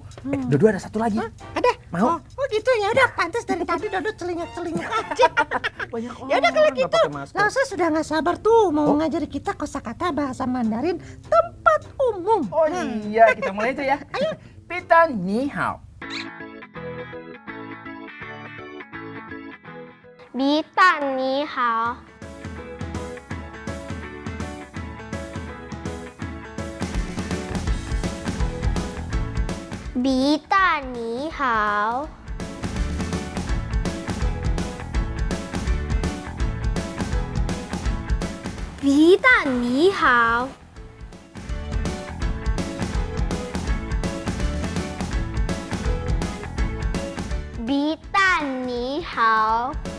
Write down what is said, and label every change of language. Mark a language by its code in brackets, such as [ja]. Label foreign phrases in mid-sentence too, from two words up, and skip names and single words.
[id] Dodo ada satu lagi. Ada? Mau? Oh gitu ya udah, pantas dari tadi Dodo celingak-celingak aja. Banyak orang Ya udah kalau nggak gitu, pakai masker. saya sudah nggak sabar tuh mau ngajari kita kosakata bahasa Mandarin tempat umum. Oh iya, kita mulai aja ya. Ayo, Bitan [zh] 你好. 比蛋你好，比蛋你好，比蛋你好，比蛋你好。